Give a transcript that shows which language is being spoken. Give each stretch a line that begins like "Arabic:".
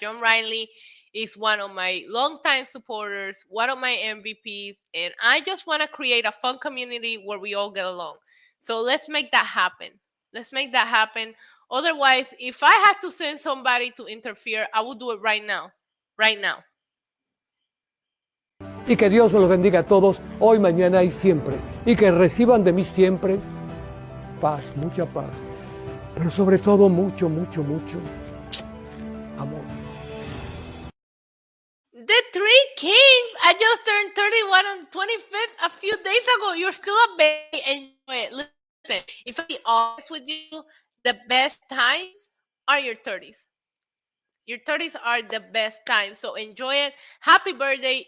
English: John Riley is one of my longtime supporters, one of my MVPs, and I just want to create a fun community where we all get along. So let's make that happen. Let's make that happen. Otherwise, if I had to send somebody to interfere, I would do it right now. Right now.
Spanish: Y que Dios me los bendiga a todos, hoy, mañana y siempre. Y que reciban de mí siempre paz, mucha paz. Pero sobre todo mucho, mucho, mucho amor.
English: The Three Kings. I just turned 31 on 25th a few days ago. You're still a baby. Enjoy it. Listen, if I be honest with you, the best times are your 30s. Your 30s are the best time. So enjoy it. Happy birthday.